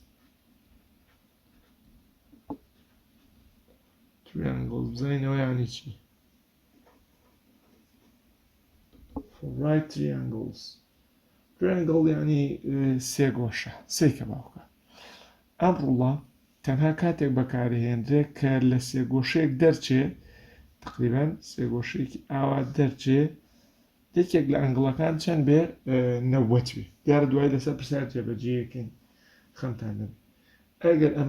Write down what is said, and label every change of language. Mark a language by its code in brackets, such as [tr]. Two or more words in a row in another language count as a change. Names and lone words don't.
[ckb] بزاینەوە یعنی چی [en] for right triangles triangle [ckb] یعنی سێگۆشە سێکە باوکە ئەم ڕوڵە تەنها کاتێک بەکارهێنرێت کە لە سێگۆشەیەک دەرچێ تقریبان سێگۆشەیەکی ئاوا دەرچێ یەکێک لە ئەنگڵەکان چەند بێ 90 بێ دیارە دوای لەسەر پرسیار جێبەجێیەکەین خەمتان نەبێت ئەگەر ئەمە